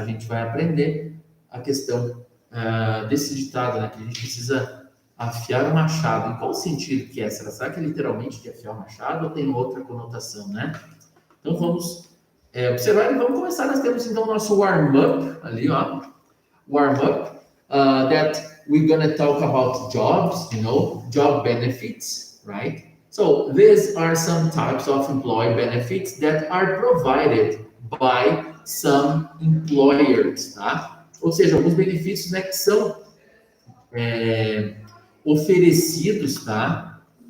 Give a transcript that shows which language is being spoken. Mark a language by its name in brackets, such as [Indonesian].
[Portuguese] Tá? A gente vai aprender a questão desse ditado, né? Que a gente precisa afiar o machado. Em qual sentido que é? Será que é literalmente de afiar o machado ou tem outra conotação, né? Então vamos observar e vamos começar. Nós temos então o nosso warm-up ali, ó. [English] Warm-up. That we're gonna talk about jobs, job benefits, right? So these are some types of employee benefits that are provided by some employers, tá? [Portuguese] Ou seja, alguns benefícios, né, que são oferecidos, tá?